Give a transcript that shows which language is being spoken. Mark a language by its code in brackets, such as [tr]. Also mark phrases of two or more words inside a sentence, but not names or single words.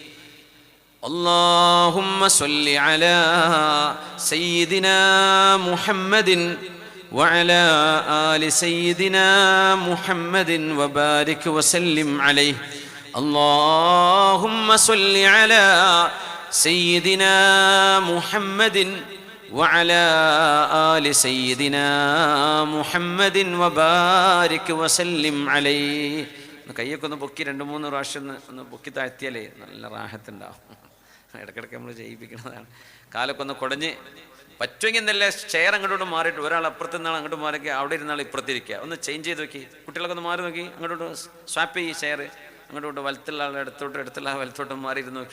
[ar] اللهم صل على سيدنا محمد وعلى آل سيدنا محمد وبارك وسلم عليه. اللهم صل على سيدنا محمد وعلى آل سيدنا محمد وبارك وسلم عليه. [ml] കയ്യൊക്കെ ഒന്ന് പൊക്കി 2-3 പ്രാവശ്യം ഒന്ന് പൊക്കി താഴ്ത്തിയാലേ നല്ല റാഹത്തുണ്ടാവും. ഇടയ്ക്കിടയ്ക്ക് നമ്മൾ ചെയ്യിപ്പിക്കുന്നതാണ്. കാലൊക്കെ ഒന്ന് കുടഞ്ഞ് പറ്റുമെങ്കിൽ നല്ല ചെയർ അങ്ങോട്ടോട്ട് മാറിയിട്ട്, ഒരാൾ അപ്പുറത്ത് നിന്നാൾ അങ്ങോട്ട് മാറി, അവിടെ ഇരുന്നാൾ ഇപ്പുറത്തിരിക്കുക. ഒന്ന് ചേഞ്ച് ചെയ്ത് നോക്കി, കുട്ടികളൊക്കെ ഒന്ന് മാറി നോക്കി, അങ്ങോട്ടോട്ട് സ്വാപ്പ് ചെയ്യും ചെയർ, അങ്ങോട്ട് വലത്തുള്ള ആൾ എടുത്തുള്ള ആൾ വലത്തോട്ട് മാറിയിരുന്ന് നോക്കി.